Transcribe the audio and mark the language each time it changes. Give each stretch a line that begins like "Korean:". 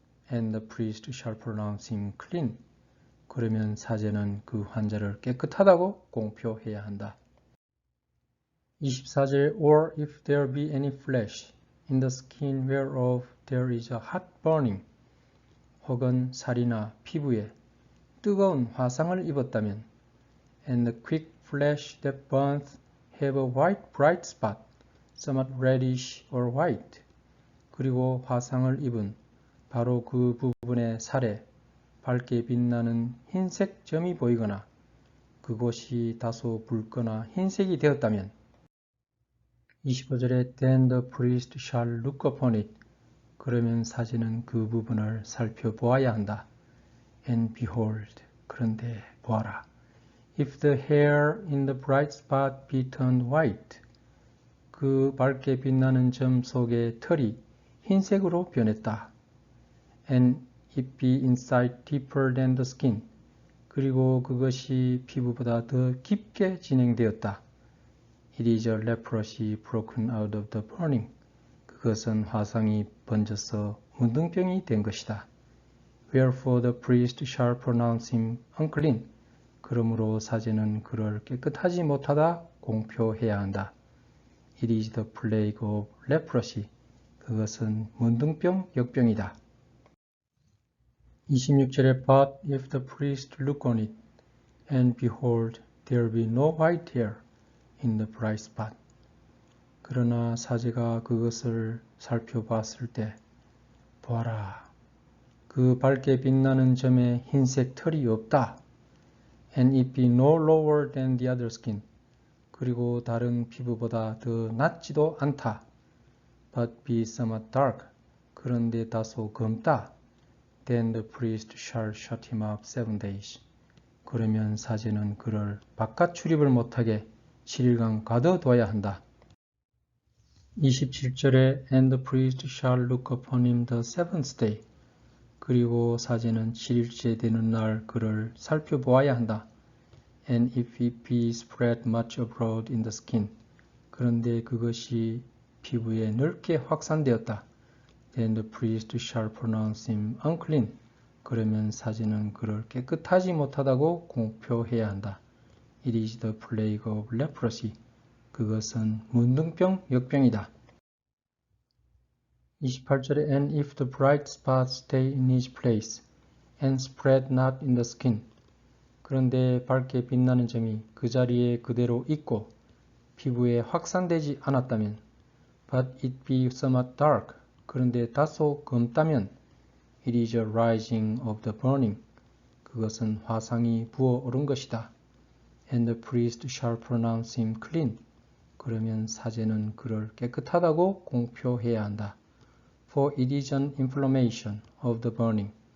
English: And the priest shall pronounce him clean.
Korean: 그러면 사제는 그 환자를 깨끗하다고 공표해야 한다. 24절
English: Or if there be any flesh in the skin whereof there is a hot burning.
Korean: 혹은 살이나 피부에 뜨거운 화상을 입었다면
English: And the quick flesh that burneth have a white bright spot, somewhat reddish or white.
Korean: 그리고 화상을 입은 바로 그 부분의 살에 밝게 빛나는 흰색 점이 보이거나 그곳이 다소 붉거나 흰색이 되었다면 25절에
English: Then the priest shall look upon it.
Korean: 그러면 사제는 그 부분을 살펴보아야 한다.
English: And behold,
Korean: 그런데 보아라.
English: If the hair in the bright spot be turned white.
Korean: 그 밝게 빛나는 점 속의 털이 흰색으로 변했다.
English: And it be inside deeper than the skin.
Korean: 그리고 그것이 피부보다 더 깊게 진행되었다.
English: It is a leprosy broken out of the burning.
Korean: 그것은 화상이 번져서 문둥병이 된 것이다.
English: Wherefore the priest shall pronounce him unclean.
Korean: 그러므로 사제는 그를 깨끗하지 못하다 공표해야 한다.
English: It is the plague of leprosy.
Korean: 그것은 문둥병, 역병이다. 26절에
English: But if the priest look on it, and behold, there be no white hair in the bright spot.
Korean: 그러나 사제가 그것을 살펴봤을 때 보아라. 그 밝게 빛나는 점에 흰색 털이 없다.
English: And it be no lower than the other skin.
Korean: 그리고 다른 피부보다 더 낮지도 않다.
English: But be somewhat dark.
Korean: 그런데 다소 검다.
English: Then the priest shall shut him up 7 days.
Korean: 그러면 사제는 그를 바깥 출입을 못하게 7일간 가둬둬야 한다. 27절에
English: And the priest shall look upon him the seventh day.
Korean: 그리고 사제는 7일째 되는 날 그를 살펴보아야 한다.
English: And if it be spread much abroad in the skin.
Korean: 그런데 그것이 피부에 넓게 확산되었다.
English: Then the priest shall pronounce him unclean.
Korean: 그러면 사제는 그를 깨끗하지 못하다고 공표해야 한다.
English: It is the plague of leprosy.
Korean: 그것은 문둥병, 역병이다. 28절에
English: And if the bright spot stay in his place and spread not in the skin.
Korean: 그런데 밝게 빛나는 점이 그 자리에 그대로 있고 피부에 확산되지 않았다면
English: But it be somewhat dark.
Korean: 그런데 다소 검다면
English: It is a rising of the burning.
Korean: 그것은 화상이 부어오른 것이다.
English: And the priest shall pronounce him clean.
Korean: 그러면 사제는 그를 깨끗하다고 공표해야 한다.
English: For it is an inflammation of the burning.